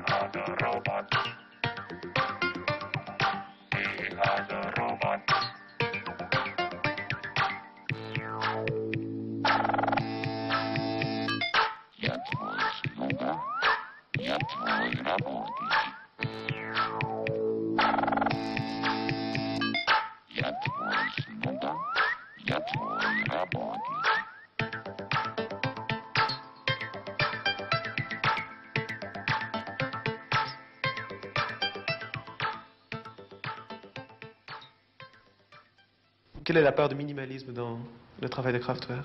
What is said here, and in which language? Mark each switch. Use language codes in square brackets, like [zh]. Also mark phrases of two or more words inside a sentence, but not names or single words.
[en] the robot. We are the robot. [ru] Я твой слуга, я твой работник. Я твой слуга, я твой работник. [fr] Quelle est la part de minimalisme dans le travail de Kraftwerk?